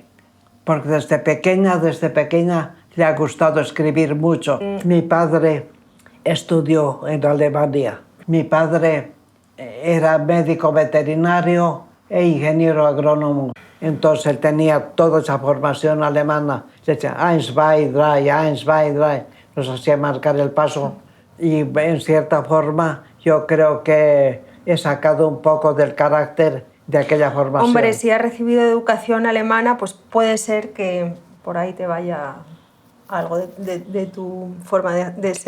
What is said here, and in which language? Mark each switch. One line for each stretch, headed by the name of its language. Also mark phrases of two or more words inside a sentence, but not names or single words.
Spanish: Porque desde pequeña le ha gustado escribir mucho. Mi padre estudió en Alemania. Mi padre era médico veterinario e ingeniero agrónomo. Entonces él tenía toda esa formación alemana. Se decía
German: eins, zwei, drei, eins, zwei, drei.
Spanish: Nos hacía marcar el paso. Y en cierta forma yo creo que he sacado un poco del carácter de aquella formación. Hombre, si has recibido educación alemana, pues puede ser que por ahí te vaya algo de tu forma de ser.